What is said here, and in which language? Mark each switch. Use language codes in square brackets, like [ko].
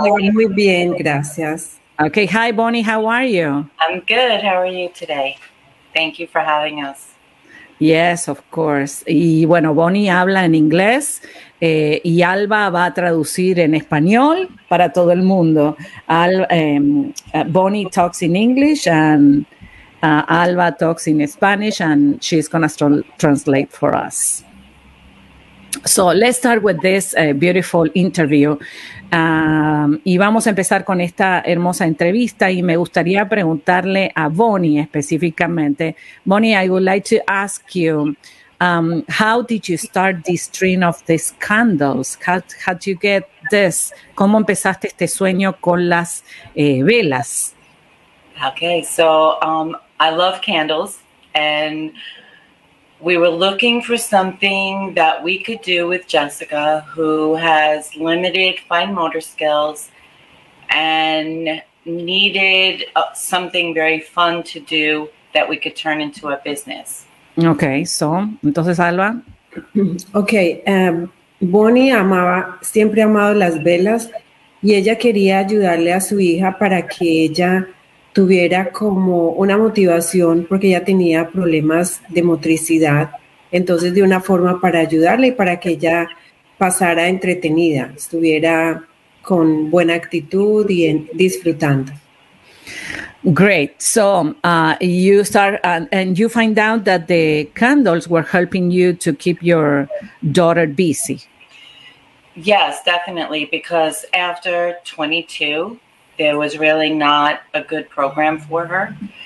[es] Muy bien, gracias. [en] Okay, hi Bonnie, how are you? I'm good, how are you today? Thank you for having us. Yes, of course. [es] Y bueno, Bonnie habla en inglés y Alba va a traducir en español para todo el mundo. [en] Bonnie talks in English and Alba talks in Spanish and she's going to translate for us. So let's start with this beautiful interview. [es] Y vamos a empezar con esta hermosa entrevista y me gustaría preguntarle a Bonnie específicamente. [en] Bonnie, I would like to ask you, how did you start this dream of the candles? How did you get this? [es] ¿Cómo empezaste este sueño con las velas? [en] Okay, so I love candles and we were looking for something that we could do with Jessica, who has limited fine motor skills and needed something very fun to do that we could turn into a business. Okay, so, entonces, Alba. [es] Okay, Bonnie siempre amaba las velas y ella quería ayudarle a su hija para que ella tuviera como una motivación porque ella tenía problemas de motricidad. Entonces, de una forma para ayudarla y para que ella pasara entretenida, estuviera con buena actitud y disfrutando. [en] Great. So, you start and you find out that the candles were helping you to keep your daughter busy. Yes, definitely, because after 22, there was really not a good program for her.